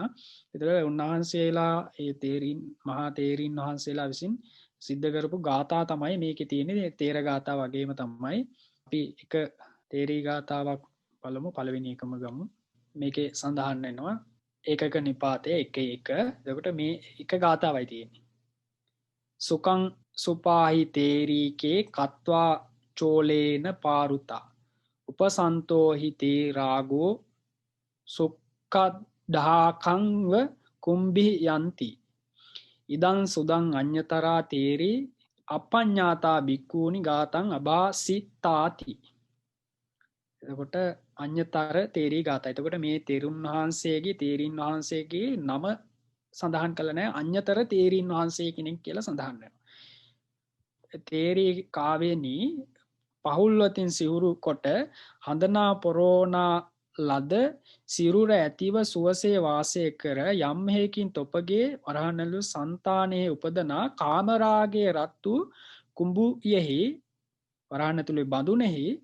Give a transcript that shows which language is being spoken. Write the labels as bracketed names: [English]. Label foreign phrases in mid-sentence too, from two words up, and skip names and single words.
[Sinhala] එතකොට උන්වහන්සේලා ඒ තේරීන් මහා තේරීන් වහන්සේලා විසින් සිද්ධ කරපු ගාථා තමයි මේකේ තියෙන්නේ. තේර ගාථා වගේම තමයි. අපි එක තේරී ගාථාවක් බලමු. පළවෙනි එකම ගමු. මේකේ සඳහන් වෙනවා ඒකක නිපාතේ 1:1. එතකොට මේ එක ගාථාවයි තියෙන්නේ. [Pali] සුකං සුපාහි තේරීකේ කତ୍වා චෝලේන පාරුතා උපසන්තෝහි තේ රාගෝ සුක්කඩාකංව කුම්භි යන්ති ඉදං සුදං අඤ්ඤතරා තේරී අපඤ්ඤාතා බික්ඛූනි ගාතං අභාසිතාති. [Sinhala] එතකොට අඤ්ඤතර තේරී ගාතයි. එතකොට මේ තෙරුන් වහන්සේගේ තේරීන් වහන්සේගේ නම සඳහන් කළ නැහැ. අඤ්ඤතර තේරීන් වහන්සේ කෙනෙක් කියලා සඳහන් වෙනවා. තේරී කාවේනි පහුල්වතින් සිවුරු කොට හඳනා පොරෝනා ලද සිරුර ඇතිව සුවසේ වාසය කර යම් හේකින් තොපගේ වරහණලු సంతානයේ උපදනා කාමරාගයේ රත් වූ කුඹුයෙහි වරහණ ඇතුලේ බඳුනෙහි